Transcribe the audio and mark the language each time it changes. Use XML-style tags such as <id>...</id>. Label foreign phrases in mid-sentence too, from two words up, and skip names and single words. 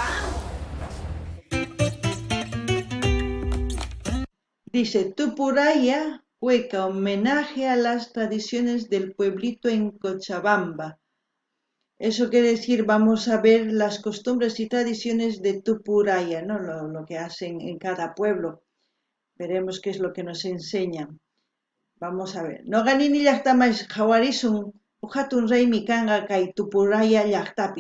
<es>Dice, Tupuraya, Cueca, homenaje a las tradiciones del pueblito en Cochabamba. Eso quiere decir, vamos a ver las costumbres y tradiciones de Tupuraya, ¿no? Lo que hacen en cada pueblo. Veremos qué es lo que nos enseñan. Vamos a ver.</es> <qu>No ganini llaqtamais qhawarisun hatun raymi kanqa kay Tupuraya llaqtapi.</qu>